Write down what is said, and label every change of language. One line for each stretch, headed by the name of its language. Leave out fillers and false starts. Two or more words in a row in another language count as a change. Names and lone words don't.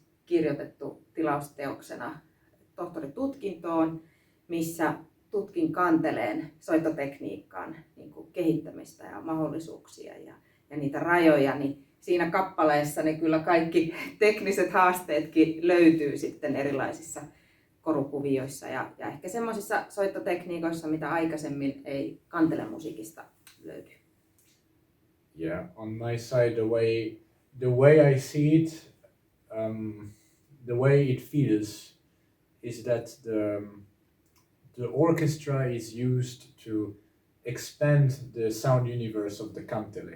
Finnish: kirjoitettu tilausteoksena tohtoritutkintoon, missä tutkin kanteleen soittotekniikkaan niin kuin kehittämistä ja mahdollisuuksia ja niitä rajoja, niin siinä kappaleessa ne kyllä kaikki tekniset haasteetkin löytyy sitten erilaisissa korukuvioissa ja ehkä semmoisissa soittotekniikoissa, mitä aikaisemmin ei kantelemusiikista löydy.
English: Yeah, on my side, the way I see it, the way it feels is that the orchestra is used to expand the sound universe of the kantele.